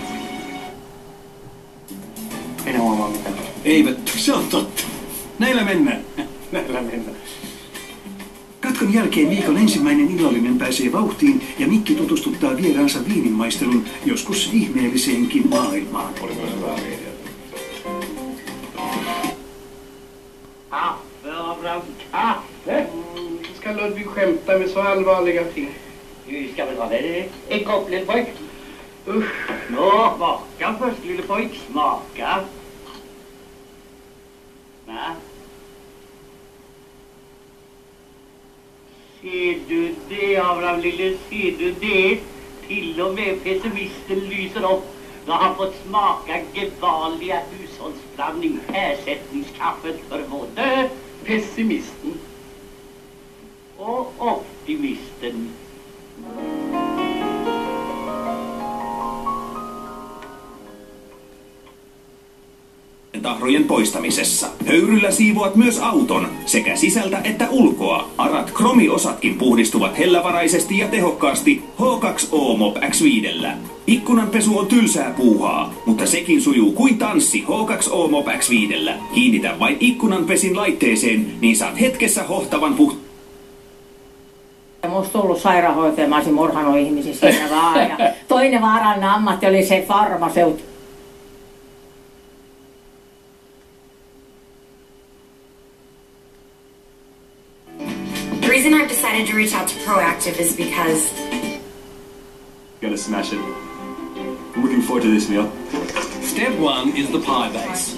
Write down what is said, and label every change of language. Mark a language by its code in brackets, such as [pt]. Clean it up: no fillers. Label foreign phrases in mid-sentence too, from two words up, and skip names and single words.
[fi] En huomaa mitään. Eivät, se on totta. Näillä mennään. Näillä mennään. Katkon jälkeen viikon ensimmäinen illallinen pääsee vauhtiin ja Mikki tutustuttaa vieraansa viininmaistelun joskus ihmeelliseenkin maailmaan. [sv] Ska Ludvig skämta med så allvarliga ting? Du ska väl ha det? En kopp, lille pojk. Usch. Nå, smaka först, lille pojk. Smaka. Va? Ser du det, Abraham lille? Ser du det? Till och med pessimisten lyser upp. Då har han fått smaka gevalliga hushållsblandning, ersättningskaffet för både pessimisten och optimisten. [fi] Tahrojen poistamisessa. Höyryllä siivoat myös auton, sekä sisältä että ulkoa. Arat kromiosatkin puhdistuvat hellävaraisesti ja tehokkaasti H2O Mop X5. Ikkunanpesu on tylsää puuhaa, mutta sekin sujuu kuin tanssi H2O Mop X5. Kiinnitä vain ikkunanpesin laitteeseen, niin saat hetkessä hohtavan musta tullut sairaanhoitaja, mä olisin murhanut ihmisiä siinä vaan. Ja toinen vaarallinen ammatti oli se farmaseutti. [en] The reason I've decided to reach out to Proactive is because... Gonna smash it. I'm looking forward to this meal. Step 1 is the pie base.